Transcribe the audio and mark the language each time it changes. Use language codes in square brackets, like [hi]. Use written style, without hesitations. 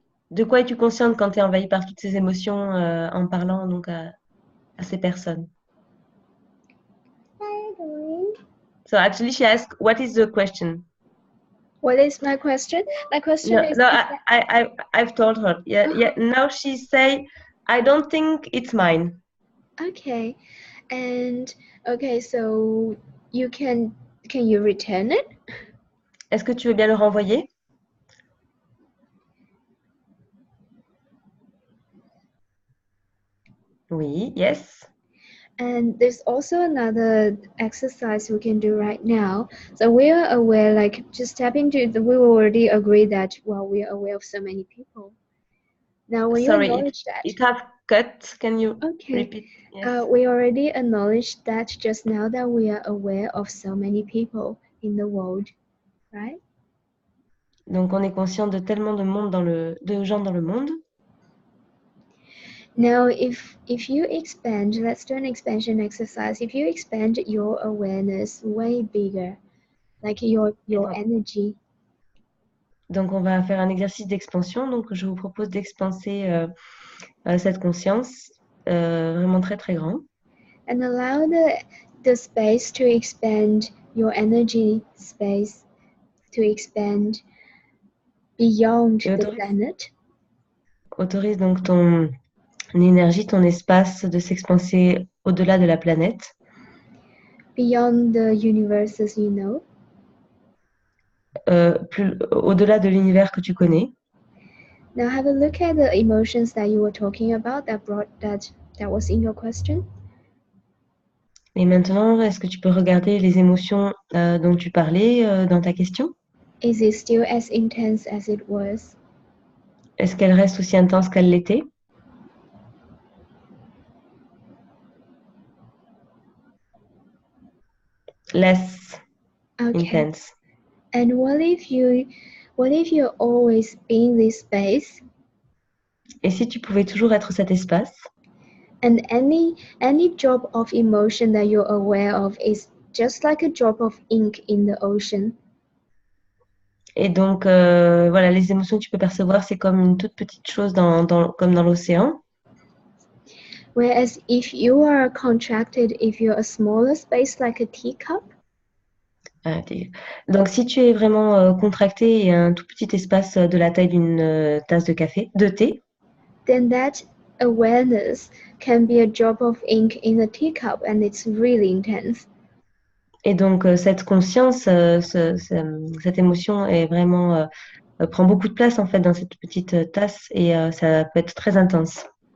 [fr] De quoi es-tu consciente quand tu es envahie par toutes ces émotions en parlant donc à ces personnes? [en] So actually, she asked, "What is the question?" What is my question? My question No, is. no, I've told her. Yeah, yeah. Now she say, "I don't think it's mine." Okay, and okay, so can you return it? [fr] Est-ce que tu veux bien le renvoyer? Oui, [en] yes. And there's also another exercise we can do right now. So we are aware, like just tap into we already agree that we are aware of so many people. Now when Sorry, you acknowledge that, it have cut. Can you okay, repeat? Yes. we already acknowledged that just now that we are aware of so many people in the world, right? [fr] Donc on est conscient de tellement de gens dans le monde. [en] Now, if you expand, let's do an expansion exercise. If you expand your awareness way bigger, like your energy. [fr] Donc on va faire un exercice d'expansion. Donc je vous propose d'expanser cette conscience vraiment très très grand. [en] And allow the space to expand, your energy space to expand beyond the planet. [fr] Autorise donc ton énergie, ton espace de s'expanser au-delà de la planète. [en] Beyond the universes you know. [fr] Au-delà de l'univers que tu connais. [en] Now have a look at the emotions that you were talking about that was in your question. [fr] Et maintenant, est-ce que tu peux regarder les émotions dont tu parlais dans ta question? [en] Is it still as intense as it was? [fr] Est-ce qu'elle reste aussi intense qu'elle l'était? [en] Less intense. And what if you're always in this space? [fr] Et si tu pouvais toujours être cet espace? [en] And any drop of emotion that you're aware of is just like a drop of ink in the ocean. [fr] Et donc, voilà, les émotions que tu peux percevoir, c'est comme une toute petite chose comme dans l'océan. [en] Whereas if you are contracted, if you're a smaller space like a teacup. [fr] Donc, si tu es vraiment contracté et un tout petit espace de la taille d'une tasse de thé, [en] then that awareness can be a drop of ink in a teacup and it's really intense. [fr] Et donc, cette conscience, cette émotion est vraiment prend beaucoup de place en fait dans cette petite tasse et ça peut être très intense.